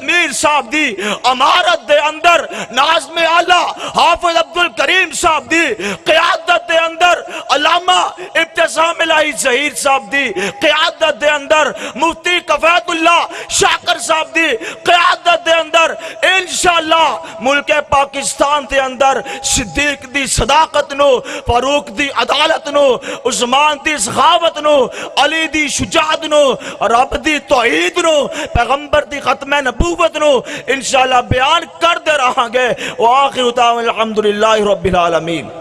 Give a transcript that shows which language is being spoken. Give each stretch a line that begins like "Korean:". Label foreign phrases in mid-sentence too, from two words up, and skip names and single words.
Punjabi: میر صاحب دی امارت دے اندر ناظم اعلیٰ حافظ عبدالکریم صاحب دی قیادت دے اندر علامہ ابتسام الہی ظہیر صاحب دی قیادت دے اندر مفتی کفایت اللہ شاکر صاحب دی قیادت دے اندر انشاءاللہ ملک پاکستان دے اندر صدیق دی صداقت نو، فاروق دی عدالت نو، عثمان دی سخاوت نو، علی دی شجاعت نو، رب دی توحید نو، پیغمبر دی ختم نبوت نو انشاءاللہ بیان کر دے رہاں گے۔
Arabic: وآخر دعوانا الحمدللہ رب العالمین۔